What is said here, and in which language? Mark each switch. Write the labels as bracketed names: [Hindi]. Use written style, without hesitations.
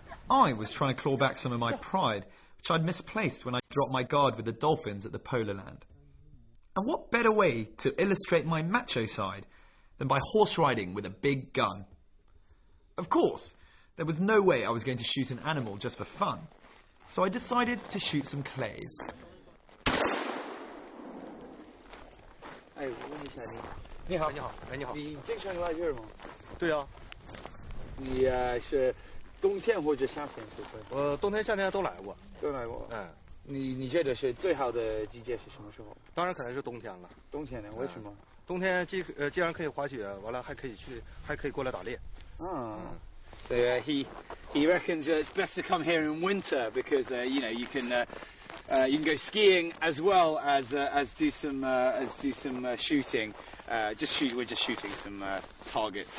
[English] I was trying to claw back some of my pride, which I'd misplaced when I dropped my guard with the dolphins at the polar land. And what better way to illustrate my macho side than by horse riding with a big gun? Of course, there was no way I was going to shoot an animal just for fun, so I decided to shoot some clays. [Chinese] 哎，我问一下你好，你好，哎，你好，你经常来这儿吗？对啊。你是冬天或者夏天会不会？我冬天、夏天都来过。都来过。嗯。你觉得是最好的季节是什么时候？当然可能是冬天了。冬天呢？为什么？冬天既然可以滑雪，完了还可以过来打猎。嗯。 [English] So he reckons it's best to come here in winter because you can go skiing as well as do some shooting. We're just shooting some targets.